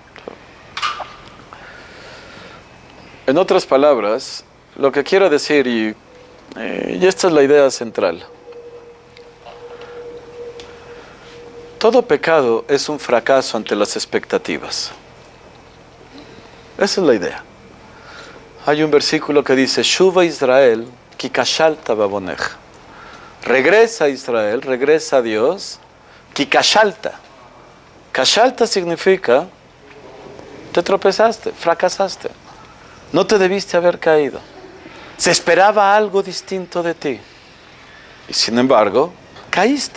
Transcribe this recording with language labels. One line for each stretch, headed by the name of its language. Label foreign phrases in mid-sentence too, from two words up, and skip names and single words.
Spanish: En otras palabras, lo que quiero decir, y esta es la idea central, todo pecado es un fracaso ante las expectativas. Esa es la idea. Hay un versículo que dice,
Hebrew: שובה ישראל כי כשלת בעוונך.
Spanish: Regresa a Israel, regresa a Dios,
Hebrew: כי כשלת.
Spanish: Kashalta significa, te tropezaste, fracasaste. No te debiste haber caído. Se esperaba algo distinto de ti. Y sin embargo, caíste.